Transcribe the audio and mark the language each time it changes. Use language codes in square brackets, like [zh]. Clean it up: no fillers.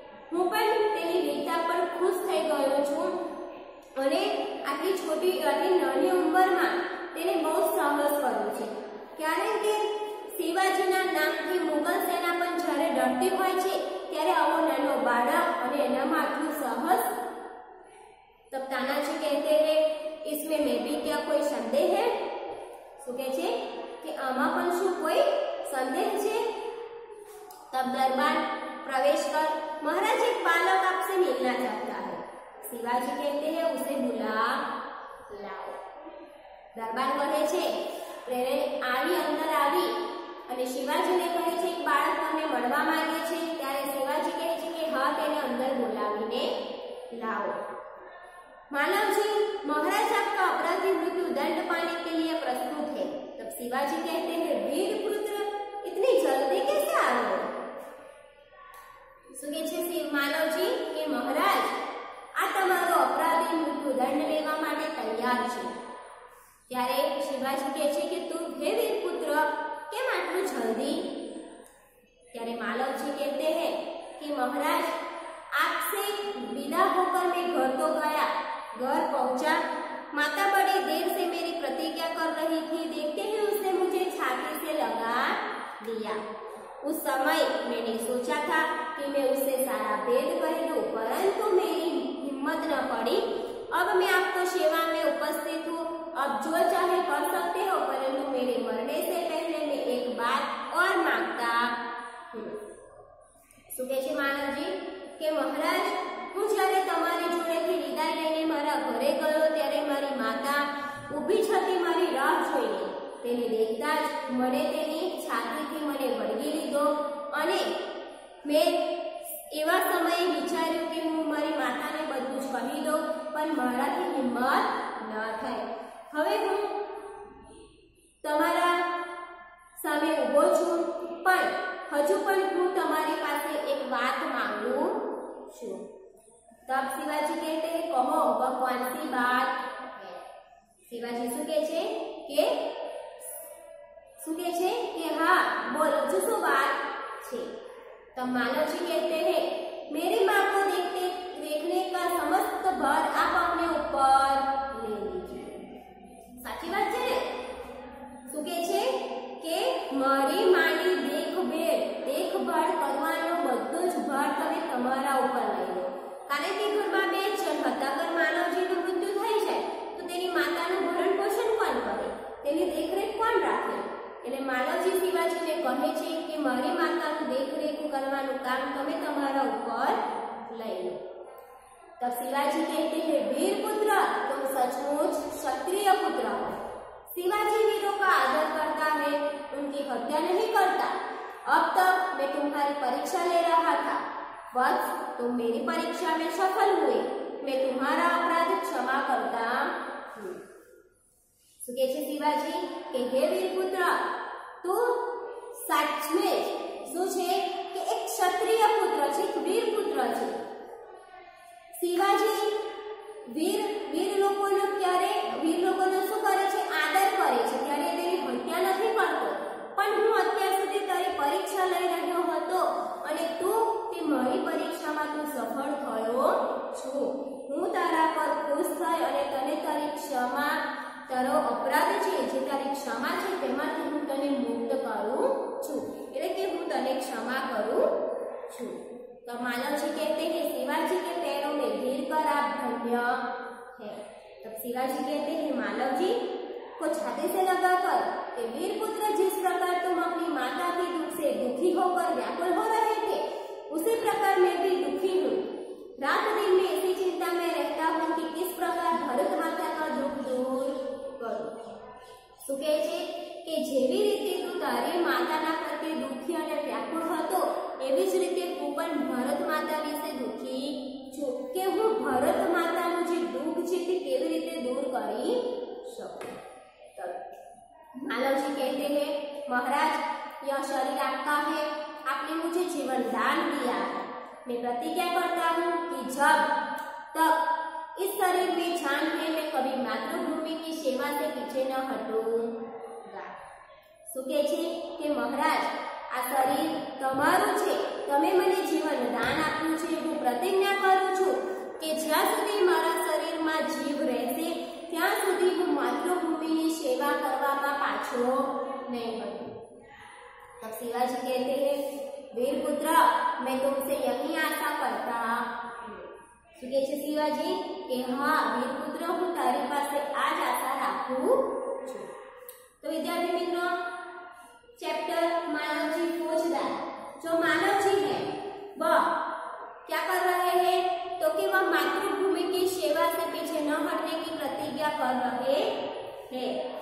[gu] હું પણ તેની વીરતા પર ખુશ થઈ ગયો છું અને આટલી નાની ઉંમરમાં તેને બહુ સાહસ કર્યું છે, કારણ કે શિવાજીના નામથી મુગલ સેના પણ જ્યારે ડરતી હોય છે ત્યારે આવો નાનો બાળક અને એનામાં આટલું સાહસ। [hi] तब तानाजी कहते हैं इसमें मैं भी क्या कोई संदेह है? [gu] શું કહે છે કે આમાં પણ શું કોઈ संदेह છે? [hi] तब दरबार प्रवेश कर महाराज एक बालक आपसे मिलना चाहता है। शिवाजी कहते हैं उसे बुला लाओ। [gu] दरबार કહે છે પ્રેરે આવી અંદર આવી અને શિવાજીને કહે છે એક બાળક તમને મળવા માંગે છે। ત્યારે શિવાજી કહે છે કે હા તેને અંદર બોલાવીને [hi] लाओ। मानव जी महाराज आपका अपराधी मृत्यु दंड पाने के लिए प्रस्तुत है। तब शिवाजी कहते हैं वीर पुत्र इतनी जल्दी कैसे आ गए? [gu] શું કહે છે માનવજી કે મહારાજ આ તમારો અપરાધી મૃત્યુ દંડ લેવા માટે તૈયાર છે। ત્યારે શિવાજી કહે છે કે તું હે વીર પુત્ર કેમ આટલું જલ્દી? ત્યારે માનવજી [hi] कहते हैं कि महाराज आपसे विदा होकर मैं घर तो गया, घर पहुंचा, माता बड़ी देर से मेरी प्रतीक्षा कर रही थी, देखते ही उसने मुझे छाती से लगा दिया। उस समय मैंने सोचा था कि मैं उससे सारा भेद कह दूं, परंतु मेरी हिम्मत न पड़ी। अब मैं आपको सेवा में उपस्थित हूँ, अब जो चाहे कर सकते हो, परंतु मेरे मरने से पहले मैं एक बात और मांगता हूँ। [gu] શું કહે છે માનવજી કે મહારાજ હું જ્યારે તમારી જોડેથી વિદાય લઈને મારા ઘરે ગયો ત્યારે મારી માતા ઊભી છતી મારી રાહ જોઈને તેને દેખતા જ મને તેની છાતીથી મને વળગી લીધો અને મેં એવા સમયે વિચાર્યું કે હું મારી માતાને બધું જ કહી દઉં, પણ મારાથી હિંમત ન થઈ। હવે હું તમારા સામે ઊભો છું, પણ હજુ પણ હું તમારી પાસે એક વાત માંગુ છું। [hi] तब शिवाजी कहते हैं कहो वह कौन सी बात है? [gu] शिवाजी શું કહે છે કે [hi] हाँ बोलो जो सो बात [gu] છે। [hi] तब मानव जी कहते हैं मेरी माँ को देखने का समस्त भार आप अपने ऊपर ले लीजिए। [gu] साची बात છે ને? શું કહે છે કે મારી માની देखभाल કરવાનો બધો જ ભાર તમે તમારા ઉપર લઈ લો, કારણ કે ઘરમાં બે જણ હતા, અગર માનવજીનું મૃત્યુ થઈ જાય તો તેની માતાનું ભરણ પોષણ કોણ કરે, તેની દેખરેખ કોણ રાખે? એટલે માનવજી શિવાજીને કહે છે કે મારી માતાનું દેખરેખ કરવાનું કામ તમે તમારા ઉપર લઈ લો। [hi] तब शिवाजी कहते हैं वीर पुत्र तुम सचमुच क्षत्रिय पुत्र हो। शिवाजी वीरों का आदर करता है, उनकी हत्या नहीं करता। अब तक मैं तुम्हारी परीक्षा ले रहा था, बस तुम मेरी परीक्षा में सफल हुए, मैं तुम्हारा अपराध क्षमा करता हूँ। [gu] શું કહે છે શિવાજી કે હે વીર પુત્ર તું સાચ में શું છે કે એક ક્ષત્રિય પુત્ર છે, એક વીર પુત્ર છે। શિવાજી વીર લોકોનો શું કરે છે? આદર કરે છે, ત્યારે તેની હત્યા નથી કરતો। પણ હું અત્યાર સુધી તારી પરીક્ષા લઈ રહ્યો હતો અને તું તે મારી પરીક્ષામાં તું સફળ થયો છું। હું તારા પર ખુશ થઈ અને તને તારી ક્ષમા તારો અપરાધ છે જે તારી ક્ષમા છે તેમાંથી હું તને મુક્ત કરું છું, એટલે કે હું તને ક્ષમા કરું છું। [hi] तो मानव जी कहते हैं शिवाजी के पैरों में गिर कर आप धन्य है। तब शिवाजी कहते हैं मानव जी को छाती से लगाकर कि वीर पुत्र जिस प्रकार तुम अपनी माता के दुख से दुखी होकर व्याकुल हो रहे थे, उसी प्रकार मैं भी दुखी हूँ। रात दिन में इसी चिंता में रहता हूँ कि किस प्रकार भरत माता का दुख दूर करूँ। [gu] શું કહે છે કે જેવી રીતે તું તારી માતાના પ્રત્યે દુઃખી અને વ્યાકુળ હતો, એવી જ રીતે હું પણ ભરત માતા વિશે દુઃખી છું કે હું ભરત માતાનું જે દુઃખ છે તે કેવી રીતે દૂર કરી શકું। [hi] मानव जी कहते हैं महाराज यह शरीर आपका है, आपने मुझे जीवन दान दिया है, मैं प्रतिज्ञा करता हूँ कि जब तक इस शरीर में जान है मैं कभी मातृभूमि की सेवा से पीछे न हटूंगा। [gu] શું કહે છે કે મહારાજ આ શરીર તમારું છે, તમે મને જીવન દાન આપ્યું છે, હું प्रतिज्ञा करूं છું કે જ્યાં સુધી મારા શરીરમાં જીવ રહેશે ત્યાં સુધી હું માતૃભૂમિની સેવા કરવામાં પાછો [hi] नहीं हटूं। तब शिवाजी कहते हैं, वीर पुत्र मैं तुमसे यही आशा करता हूं। [gu] शिवाजी के हाँ वीर पुत्र हूँ तारी पासे आज आशा राखू छू। [hi] तो विद्यार्थी मित्रों, चैप्टर मानव जी फौजदार, जो मानव जी है वह क्या कर रहे हैं, तो कि वह मातृभूमि की सेवा से पीछे न हटने की प्रतिज्ञा कर रहे हैं।